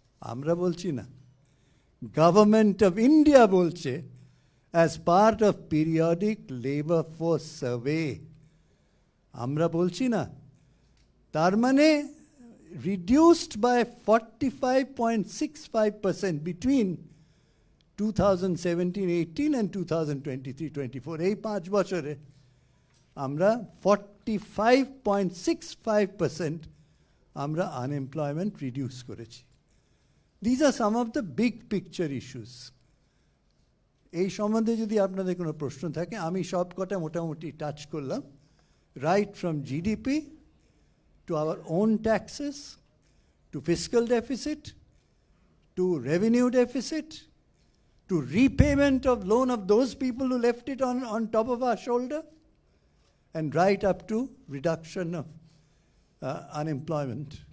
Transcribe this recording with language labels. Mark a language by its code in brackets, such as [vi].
[bn] আমরা বলছি না, গভর্নমেন্ট অফ ইন্ডিয়া বলছে, [en] as part of periodic labor force survey. [bn] আমরা বলছি না। তার মানে [en] reduced by 45.65% between 2017-18 and 2023-24. [bn] এই 5 বছরে আমরা 45.65% আমরা আনএমপ্লয়মেন্ট রিডিউস করেছি। [en] These are some of the big picture issues. [bn] এই সম্বন্ধে যদি আপনাদের কোনো প্রশ্ন থাকে, আমি সব কটা মোটামুটি টাচ করলাম, [en] Right from GDP to our own taxes, to fiscal deficit, to revenue deficit, to repayment of loan of those people who left it on top of our shoulder, and right up to reduction of unemployment.